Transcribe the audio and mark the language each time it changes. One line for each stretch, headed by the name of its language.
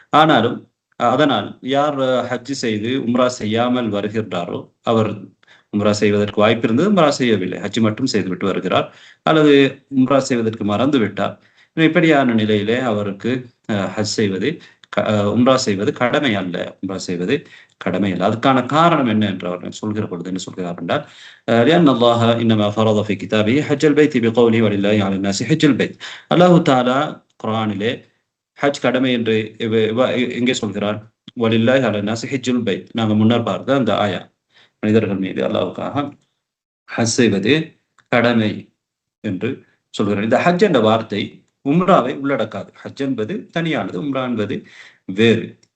Tamil: ஆனாலும் அதனால் யார் ஹஜ் செய்து உம்ரா செய்யாமல் வருகின்றாரோ அவர் உம்ரா செய்வதற்கு வாய்ப்பு இருந்தது, உம்ரா செய்யவில்லை, ஹஜ் மட்டும் செய்துவிட்டு வருகிறார், அல்லது உம்ரா செய்வதற்கு மறந்து விட்டார், இப்படியான நிலையிலே அவருக்கு ஹஜ் செய்வது உம்ரா செய்வது கடமை அல்ல, உம்ரா செய்வது கடமை அல்ல. அதுக்கான காரணம் என்ன என்று அவர் சொல்கிற பொழுது என்ன சொல்கிறார் என்றால்,
Arabic: لأن الله إنما فرض في كتابه حج البيت بقوله ولله على الناس حج البيت.
Tamil: அல்லாஹ் தஆலா குர்ஆனிலே ஹஜ் கடமை என்று எங்கே சொல்கிறார்?
Arabic: வலில்லாஹி அலா நாஸி ஹஜ்ஜுல் பைத்.
Tamil: நாங்க முன்னர் பார்த்த அந்த ஆயா, மனிதர்கள் மீது அல்லாஹ்வுக்காக ஹஜ் செய்வது கடமை என்று சொல்கிறார். இந்த ஹஜ் என்ற வார்த்தை உம்ராவை உள்ளடக்காது. ஹஜ் என்பது தனியானது, உம்ரா என்பது வேறு.